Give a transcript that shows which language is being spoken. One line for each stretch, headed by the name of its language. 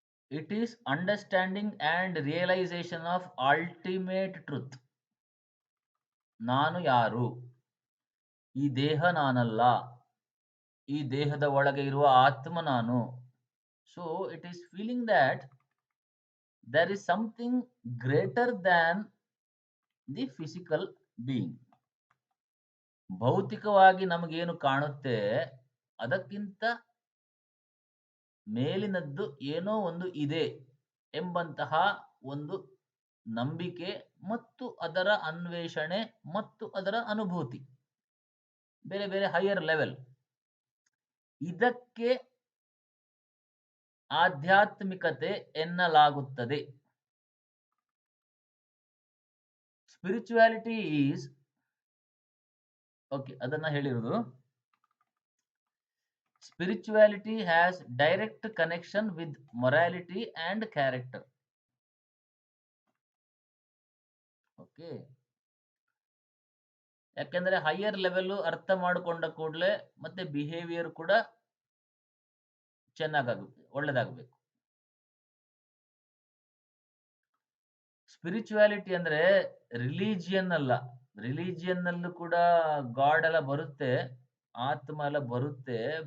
English: It is understanding and realization of ultimate truth.
Kannada: ನಾನು ಯಾರು? ಈ ದೇಹ ನಾನಲ್ಲ, ಈ ದೇಹದ ಒಳಗೆ ಇರುವ ಆತ್ಮ ನಾನು.
English: So it is feeling that there is something greater than the physical being.
Kannada: ಭೌತಿಕವಾಗಿ ನಮಗೇನು ಕಾಣುತ್ತೆ ಅದಕ್ಕಿಂತ ಮೇಲಿನದ್ದು ಏನೋ ಒಂದು ಇದೆ ಎಂಬಂತಹ ಒಂದು ನಂಬಿಕೆ ಮತ್ತು ಅದರ ಅನ್ವೇಷಣೆ ಮತ್ತು ಅದರ ಅನುಭೂತಿ. ಬೇರೆ ಬೇರೆ ಹೈಯರ್ ಲೆವೆಲ್. ಇದಕ್ಕೆ ಆಧ್ಯಾತ್ಮಿಕತೆ ಎನ್ನಲಾಗುತ್ತದೆ. ಸ್ಪಿರಿಚುಯಾಲಿಟಿ ಈಸ್, ಓಕೆ, ಅದನ್ನ ಹೇಳಿರುವುದು.
English: Spirituality has direct connection with morality and character.
Kannada: Okay, ಯಾಕೆಂದ್ರೆ ಹೈಯರ್ ಲೆವೆಲ್ ಅರ್ಥ ಮಾಡಿಕೊಂಡ ಕೂಡಲೇ ಮತ್ತೆ ಬಿಹೇವಿಯರ್ ಕೂಡ ಚೆನ್ನಾಗಾಗುತ್ತೆ, ಒಳ್ಳೇದಾಗಬೇಕು. ಸ್ಪಿರಿಚುಯಾಲಿಟಿ ಅಂದ್ರೆ ರಿಲಿಜಿಯನ್ ಅಲ್ಲ. ರಿಲಿಜಿಯನ್ ಅಲ್ಲೂ ಕೂಡ ಗಾಡ್ ಎಲ್ಲ ಬರುತ್ತೆ, ಆತ್ಮ ಎಲ್ಲ ಬರುತ್ತೆ.